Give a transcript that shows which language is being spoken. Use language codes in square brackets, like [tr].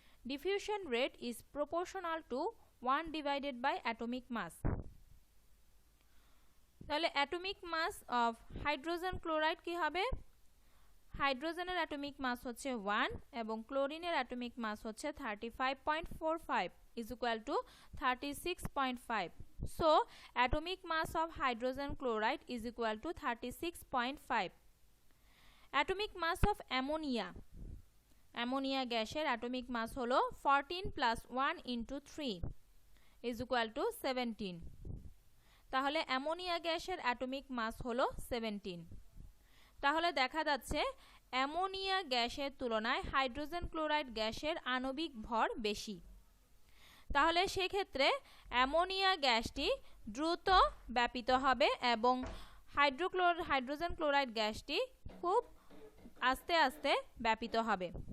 [en] Diffusion rate is proportional to 1 divided by atomic mass. [bn] তাহলে [en] atomic mass of hydrogen chloride [bn] কি হবে? হাইড্রোজেনের atomic মাস হচ্ছে 1 এবং ক্লোরিনের অ্যাটমিক মাস হচ্ছে 35.45 [en] is equal to 36.5. So, atomic mass of hydrogen chloride is equal to 36.5. Atomic mass of ammonia. Ammonia গ্যাসের atomic mass হলো 14 plus 1 into 3 is equal to 17. [bn] তাহলে ammonia গ্যাসের atomic mass হলো 17. তাহলে দেখা যাচ্ছে অ্যামোনিয়া গ্যাসের তুলনায় হাইড্রোজেন ক্লোরাইড গ্যাসের আণবিক ভর বেশি। তাহলে সেক্ষেত্রে অ্যামোনিয়া গ্যাসটি দ্রুত ব্যাপিত হবে এবং হাইড্রোজেন ক্লোরাইড গ্যাসটি খুব আস্তে আস্তে ব্যাপিত হবে।